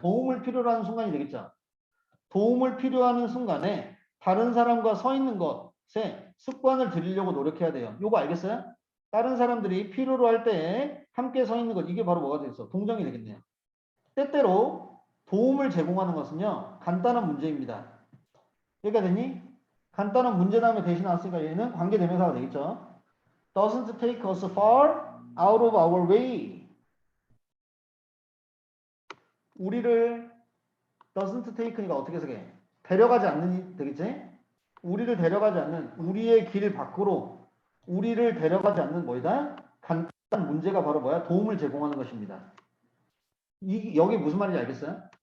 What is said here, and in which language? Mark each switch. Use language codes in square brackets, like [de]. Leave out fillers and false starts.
[ko] 도움을 필요로 하는 순간이 되겠죠. 도움을 필요하는 순간에 다른 사람과 서 있는 것에 습관을 들이려고 노력해야 돼요. 요거 알겠어요? 다른 사람들이 필요로 할 때 함께 서 있는 것 이게 바로 뭐가 되겠어? 동정이 되겠네요. 때때로 도움을 제공하는 것은요. 간단한 문제입니다. 여기가 되니? 간단한 문제 다음에 대신 나왔으니까 얘는 관계대명사가 되겠죠. [en] Doesn't take us far out of our way. [ko] 우리를 [en] doesn't take [ko] 니까 어떻게 해석해? 데려가지 않는 되겠지? 우리를 데려가지 않는 우리의 길 밖으로 우리를 데려가지 않는 뭐이다? 간단한 문제가 바로 뭐야? 도움을 제공하는 것입니다. 여기 무슨 말인지 알겠어요?